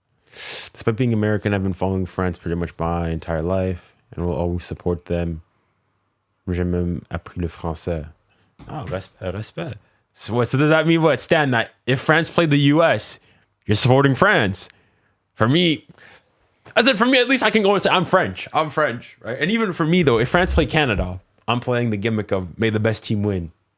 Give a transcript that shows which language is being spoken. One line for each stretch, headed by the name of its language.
English: Despite being American, I've been following France pretty much my entire life and will always support them.
French: J'ai même appris le français.
English: Oh, respect. So does that mean what, Stan, that if France played the US, you're supporting France? For me, at least I can go and say I'm French, right? And even for me though, if France played Canada, I'm playing the gimmick of may the best team win.